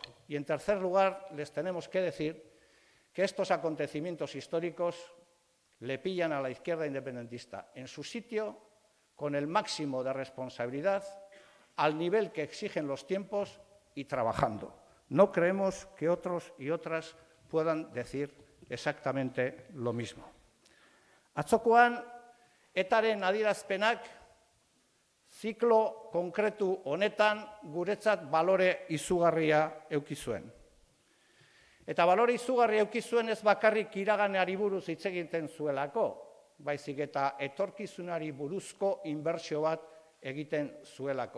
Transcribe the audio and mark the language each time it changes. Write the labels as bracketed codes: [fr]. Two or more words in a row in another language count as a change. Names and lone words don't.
[es] Y en tercer lugar, les tenemos que decir que estos acontecimientos históricos le pillan a la izquierda independentista en su sitio, con el máximo de responsabilidad, al nivel que exigen los tiempos y trabajando. No creemos que otros y otras puedan decir exactamente lo mismo. [eu] Atzokoan, etaren adierazpenak ziklo konkretu honetan guretzat balore izugarria eduki zuen. Eta balore izugarria eduki zuen ez bakarrik iraganeari buruz hitz egiten zuelako, baizik eta etorkizunari buruzko inbertsio bat egiten zuelako.